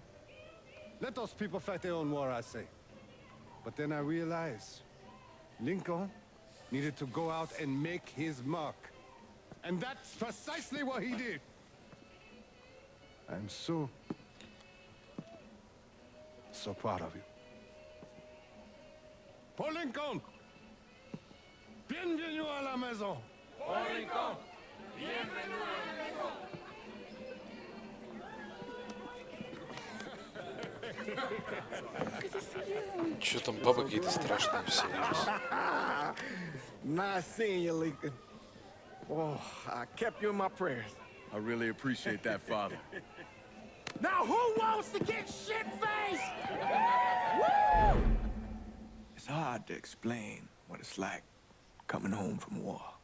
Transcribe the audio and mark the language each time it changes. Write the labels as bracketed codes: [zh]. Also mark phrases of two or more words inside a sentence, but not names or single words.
[en] Let those people fight their own war, I say. But then I realized Lincoln needed to go out and make his mark. And that's precisely what he did. I'm so proud of you. Paul Lincoln! [fr] Bienvenue à la maison! Paul Lincoln! Bienvenue à la maison! [ru] Чё там бабы какие-то страшные все. [en] Nice seeing you, Lincoln. Oh, I kept you in my prayers. I really appreciate that, Father. Now who wants to get shit-faced? Woo! It's hard to explain what it's like coming home from war.